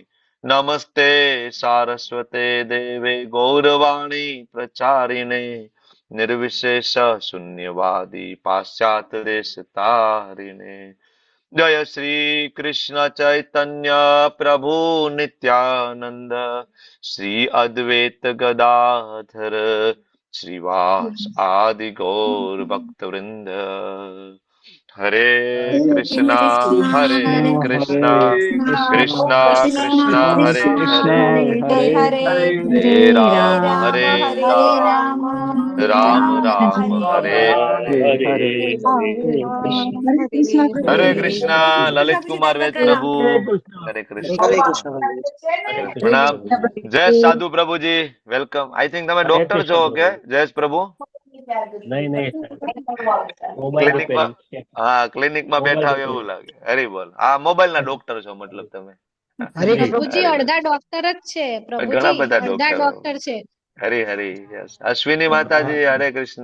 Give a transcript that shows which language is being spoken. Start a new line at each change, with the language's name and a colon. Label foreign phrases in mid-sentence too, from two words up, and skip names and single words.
Sanskrit: नमस्ते सारस्वते देवे गौरवाणी प्रचारिणे निर्विशेष शून्यवादी पाश्चात्य देश तारिणे. जय श्री कृष्ण चैतन्य प्रभु नित्यानंद श्री अद्वैत गदाधर श्रीवास आदि गौर भक्त वृंद. हरे कृष्णा कृष्णा कृष्णा कृष्णा हरे हरे हरे राम राम राम हरे हरे. हरे कृष्णा.
Hindi: ललित कुमार वेद प्रभु, हरे कृष्ण.
Gujarati: હરે કૃષ્ણ
Hindi: प्रणाम. जय साधु प्रभु जी,
English: Welcome. I think
Gujarati: તમે ડોક્ટર છો કે જયેશ પ્રભુ? નહીં નહીં મોબાઈલ ક્લિનિકમાં રિપેરિંગ છે. ક્લિનિકમાં મોબાઈલ બેઠા હોય રિપેરિંગ. એવું લાગે. હરી બોલ. મોબાઈલ ના ડોક્ટર છો મતલબ તમે. હરે કૃષ્ણ. પ્રભુજી હરી બોલ. અડધા ડોક્ટર જ છે ઘણા પ્રભુજી બધા અડધા ડોક્ટરો. ડોક્ટર છે. હરી હરી યસ. અશ્વિની માતાજી હરે કૃષ્ણ.